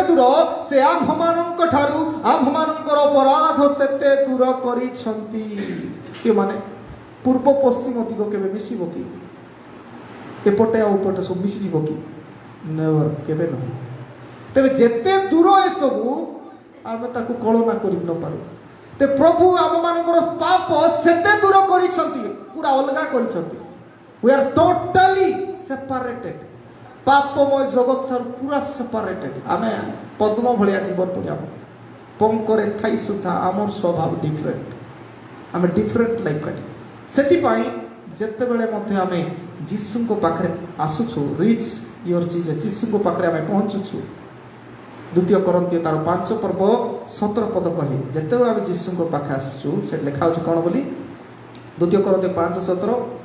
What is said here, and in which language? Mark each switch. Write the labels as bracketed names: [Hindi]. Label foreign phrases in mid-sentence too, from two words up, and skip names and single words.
[Odia] ଦୂର ସେ ଆମ୍ଭମାନଙ୍କ ଠାରୁ ଆମ୍ଭମାନଙ୍କର ଅପରାଧ ସେତେ ଦୂର କରିଛନ୍ତି ମାନେ ପୂର୍ବ ପଶ୍ଚିମ ଦିଗ କେବେ ମିଶିବ କି ଏପଟେ ଆଉ ଏପଟେ ସବୁ ମିଶିଯିବ କି ନେଭର କେବେ ନୁହେଁ ତେବେ ଯେତେ ଦୂର ଏସବୁ ଆମେ ତାକୁ କଳନା କରି ନପାରୁ ତେ ପ୍ରଭୁ ଆମମାନଙ୍କର ପାପ ସେତେ ଦୂର କରିଛନ୍ତି ପୁରା ଅଲଗା କରିଛନ୍ତି [English] we are totally separated [Odia] ପାପମୟ ଜଗତ ଠାରୁ ପୁରା ସେପାରେଟେଡ୍ ଆମେ ପଦ୍ମ ଭଳିଆ ଜୀବନ ପଡ଼ି ଆମ ପଙ୍କରେ ଥାଇ ସୁଦ୍ଧା ଆମର ସ୍ୱଭାବ ଡିଫରେଣ୍ଟ ଆମେ [English] different life [Odia] କାଟି ସେଥିପାଇଁ ଯେତେବେଳେ ମଧ୍ୟ ଆମେ ଯୀଶୁଙ୍କ ପାଖରେ ଆସୁଛୁ [English] reach your Jesus [Odia] ଯୀଶୁଙ୍କ ପାଖରେ ଆମେ ପହଞ୍ଚୁଛୁ 2 Corinthians ତାର 5-17 ପଦ କହେ ଯେତେବେଳେ ଆମେ ଯୀଶୁଙ୍କ ପାଖରେ ଆସୁଛୁ ସେଠି ଲେଖା ହେଉଛି କ'ଣ ବୋଲି 2 Corinthians 5:17